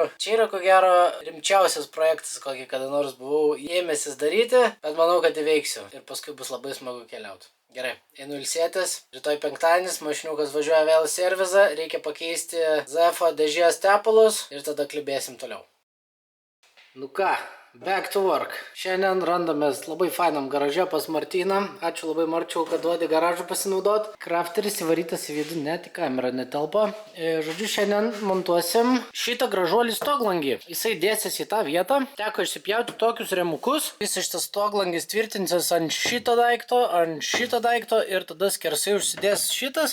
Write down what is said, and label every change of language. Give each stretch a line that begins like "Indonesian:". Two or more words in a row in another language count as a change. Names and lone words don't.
Lithuanian: Čia yra ko gero rimčiausias projektas, kokį kada nors buvau ėmęsis daryti, bet manau, kad įveiksiu ir paskui bus labai smagu keliauti. Gerai, einu ilsėtis, rytoj penktadienis, mašiniukas važiuoja vėl į servizą, reikia pakeisti ZF dėžės tepalus ir tada klibėsim toliau. Nu ką,
English: back to work.
Lithuanian: Šiandien randamės labai fainam garaže pas Martyną. Ačiū labai Marčiau, kad duodi garažų pasinaudot. Crafteris įvarytas į vidų, net į kamerą netelpa. Žodžiu, šiandien montuosim šitą gražuolį stoglangį. Jisai dėsis į tą vietą. Teko išsipjauti tokius remukus. Visas šitas stoglangis tvirtinsis ant šito daikto ir tada skersai užsidės šitas.